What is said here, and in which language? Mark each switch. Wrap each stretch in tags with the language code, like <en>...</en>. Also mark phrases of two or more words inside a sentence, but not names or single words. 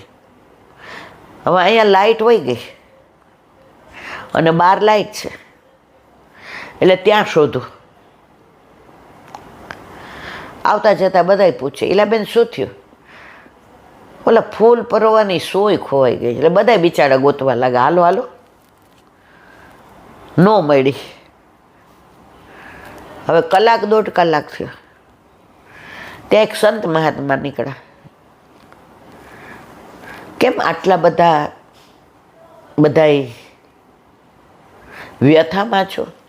<gu>હવે અહીંયા લાઇટ વહી ગઈ અને બાર લાઇટ છે, એટલે ત્યાં શોધું। આવતા જતા બધાય પૂછે, એલા બેન શું થયું? ઓલા ફૂલ પરવાની સોય ખોવાઈ ગઈ। એટલે બધાય બિચારા ગોતવા લાગ્યા, હાલો હાલો, નો મળી। હવે કલાક દોઢ કલાક થયો, ત્યાં એક સંત મહાત્મા નીકળ્યા. કેમ આટલા બધાય વ્યથામાં છો?</gu>